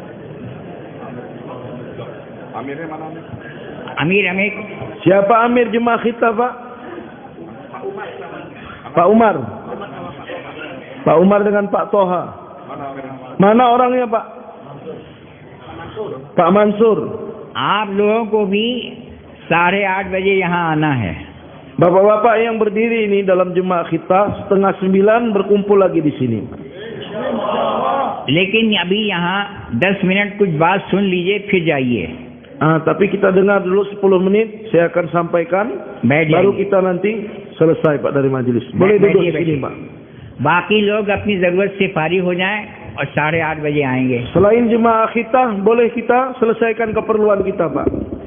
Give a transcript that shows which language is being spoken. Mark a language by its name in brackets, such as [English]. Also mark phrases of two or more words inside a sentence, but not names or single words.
[Indonesian] Amir, Amir। Siapa Amir jemaah kita, Pak? Pak Umar. Pak Umar dengan Pak Toha. Mana orangnya, Pak? Pak Mansur. [Hindi] आप लोगों को भी 8:30 बजे यहाँ आना है। [Indonesian] Bapak-bapak yang berdiri ini dalam jemaah kita 8:30 berkumpul lagi di sini. [Hindi] लेकिन अभी यहाँ 10 मिनट कुछ बात सुन लीजिए, फिर जाइए। [Indonesian] Tapi kita dengar dulu 10 menit, saya akan sampaikan. [Hindi] बैठ [Indonesian] Baru [Hindi] जाइए। [Indonesian] kita nanti selesai, Pak, dari majelis. Boleh duduk [Hindi] बैठिए, [Indonesian] di sini, [Hindi] बैठिए। [Indonesian] Pak. [Hindi] बाकी लोग अपनी जरूरत से फारिग हो जाएं और 8:30 बजे आएंगे। [Indonesian] Selain jemaah kita, boleh kita selesaikan keperluan kita, Pak.